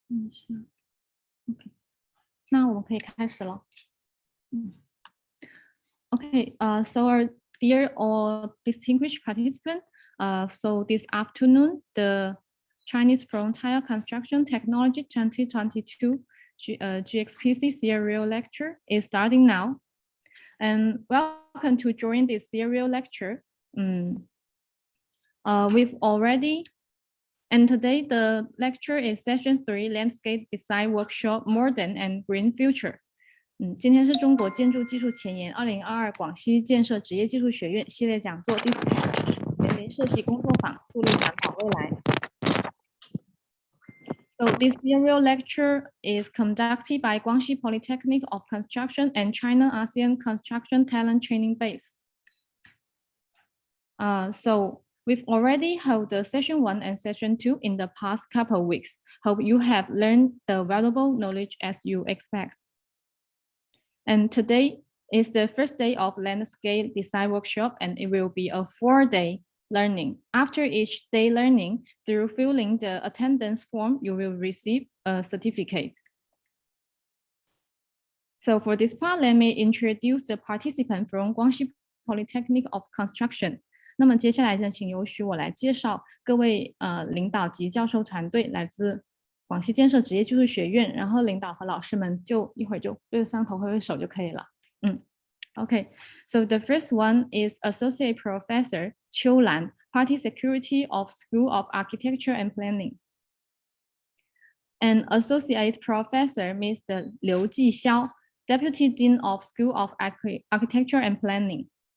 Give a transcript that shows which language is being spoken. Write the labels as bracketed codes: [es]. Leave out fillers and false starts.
[zh] 是 ，OK， 那我们可以开始了。 [en] Okay, so our dear all distinguished participants, so this afternoon, the Chinese Frontier Construction Technology 2022 GXPC serial lecture is starting now. And welcome to join this serial lecture. We've already, and today the lecture is session 3, Landscape Design Workshop, Modern and Green Future. [zh] 今天是中国建筑技术前沿2022广西建设职业技术学院系列讲座第4场园林设计工作坊，助力环保未来。 [en] So this serial lecture is conducted by Guangxi Polytechnic of Construction and China ASEAN Construction Talent Training Base. So we've already held the session 1 and session 2 in the past couple of weeks. Hope you have learned the valuable knowledge as you expect. And today is the first day of landscape design workshop, and it will be a 4-day learning. After each day learning, through filling the attendance form, you will receive a certificate. So for this part, let me introduce the participant from Guangxi Polytechnic of Construction. [zh] 那么接下来呢，请由许我来介绍各位领导及教授团队，来自广西建设职业技术学院，然后领导和老师们就一会儿就对着摄像头挥挥手就可以了。 [en] Okay, so the first one is Associate Professor Qiu Lan, Party Security of School of Architecture and Planning. And Associate Professor Mr. Liu Jixiao, Deputy Dean of School of Architecture and Planning.